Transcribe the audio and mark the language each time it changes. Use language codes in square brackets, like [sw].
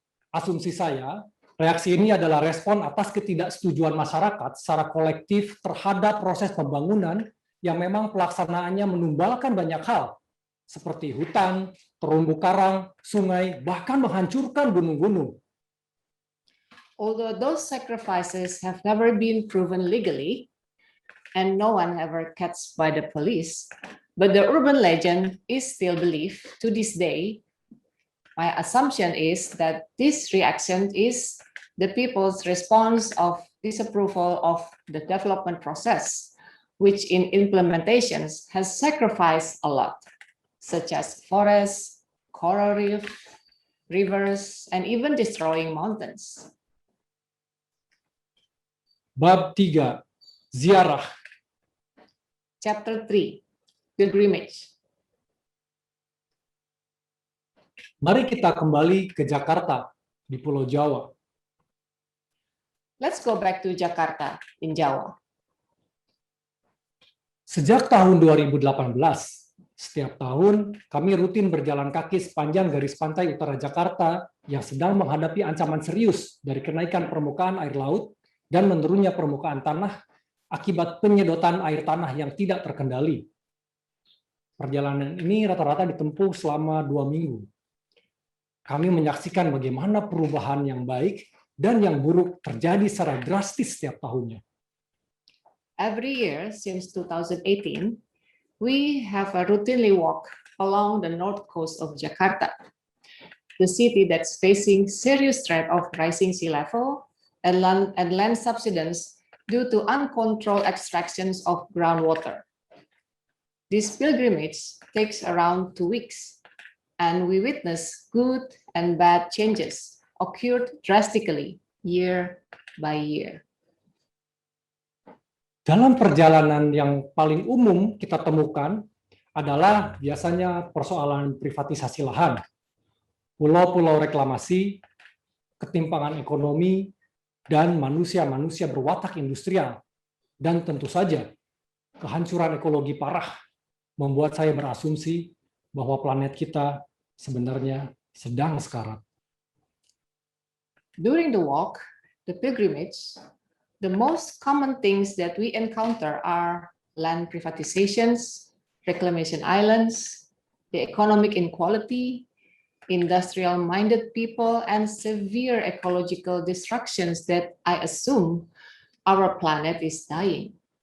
[id] Asumsi saya, reaksi ini adalah respon atas ketidaksetujuan masyarakat secara kolektif terhadap proses pembangunan yang memang pelaksanaannya menumbalkan banyak hal, seperti hutan, terumbu karang, sungai, bahkan menghancurkan gunung-gunung. [en] Although those sacrifices have never been proven legally, and no one ever catched by the police, but the urban legend is still believed to this day. My assumption is that this reaction is the people's response of disapproval of the development process, which in implementations has sacrificed a lot, such as forests, coral reef, rivers, and even destroying mountains. [id] Bab 3, Ziarah. [en] Chapter 3, Pilgrimage. [id] Mari kita kembali ke Jakarta di Pulau Jawa. [en] Let's go back to Jakarta in Jawa. [id] Sejak tahun 2018, setiap tahun kami rutin berjalan kaki sepanjang garis pantai utara Jakarta yang sedang menghadapi ancaman serius dari kenaikan permukaan air laut dan menurunnya permukaan tanah akibat penyedotan air tanah yang tidak terkendali. Perjalanan ini rata-rata ditempuh selama 2 minggu. Kami menyaksikan bagaimana perubahan yang baik dan yang buruk terjadi secara drastis setiap tahunnya. [en] Every year since 2018, we have a routinely walk along the north coast of Jakarta, the city that's facing serious threat of rising sea level and land subsidence due to uncontrolled extractions of groundwater. This pilgrimage takes around 2 weeks, and we witness good and bad changes occurred drastically year by year. [id] Dalam perjalanan yang paling umum kita temukan adalah biasanya persoalan privatisasi lahan, pulau-pulau reklamasi, ketimpangan ekonomi, dan manusia-manusia berwatak industrial. Dan tentu saja, kehancuran ekologi parah membuat saya berasumsi bahwa planet kita sebenarnya sedang sekarat. [en] During the walk, the pilgrimage, the most common things that we encounter are land privatizations, reclamation islands, the economic inequality, industrial-minded people, and severe ecological destructions that I assume our planet is dying.